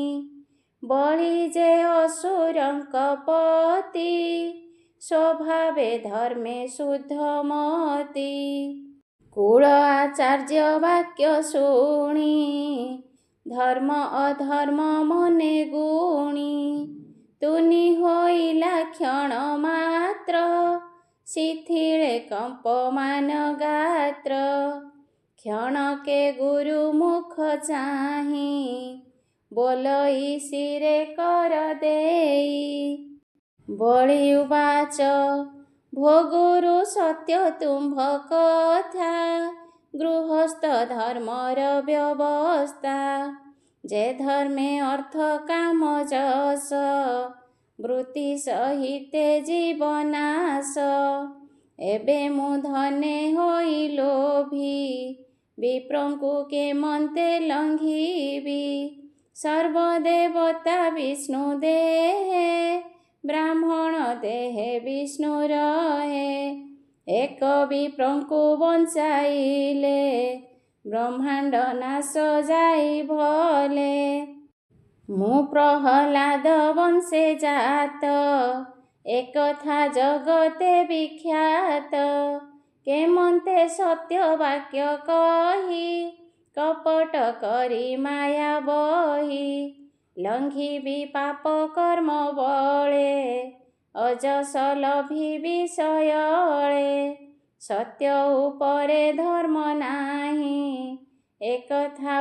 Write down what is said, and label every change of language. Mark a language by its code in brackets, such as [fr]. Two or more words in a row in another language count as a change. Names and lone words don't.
[or] ବଳି ଯେ ଅସୁରଙ୍କ ପତି ସ୍ୱଭାବେ ଧର୍ମେ ଶୁଦ୍ଧମତି କୁଳ ଆଚାର୍ଯ୍ୟ ବାକ୍ୟ ଶୁଣି ଧର୍ମ ଅଧର୍ମ ମନେ ଗୁଣି ତୁନି ହୋଇଲା କ୍ଷଣ ମାତ୍ର ଶିଥିଳେ କମ୍ପମାନ ଗାତ୍ର କ୍ଷଣକେ ଗୁରୁ ମୁଖ ଚାହିଁ ବୋଲଇ ଶିରେ କର ଦେଇ। ବଳି ଉବାଚ ଭୋ ଗୁରୁ ସତ୍ୟ ତୁମ୍ଭ କଥା ଗୃହସ୍ଥ ଧର୍ମର ବ୍ୟବସ୍ଥା ଯେ ଧର୍ମେ ଅର୍ଥ କାମ ଯଶ ବୃତ୍ତି ସହିତେ ଜୀବନାଶ ଏବେ ମୁଁ ଧନେ ହୋଇ ଲୋଭୀ ବିପ୍ରଙ୍କୁ କେମନ୍ତେ ଲଙ୍ଘିବି ସର୍ବଦେବତା ବିଷ୍ଣୁ ଦେହେ ବ୍ରାହ୍ମଣ ଦେହେ ବିଷ୍ଣୁ ରହେ ଏକ ବିପ୍ରଙ୍କୁ ବଞ୍ଚାଇଲେ ବ୍ରହ୍ମାଣ୍ଡ ନାଶ ଯାଇ ଭଲେ ମୁଁ ପ୍ରହଲାଦ ବଂଶେ ଜାତ ଏକଥା ଜଗତେ ବିଖ୍ୟାତ କେମନ୍ତେ ସତ୍ୟ ବାକ୍ୟ କହି କପଟ କରି ମାୟା ବହି ଲଙ୍ଘିବି ପାପ କର୍ମ ବଳେ ଅଯଶ ଲଭି ବିଷୟଳେ ସତ୍ୟ ଉପରେ ଧର୍ମ ନାହିଁ ଏକଥା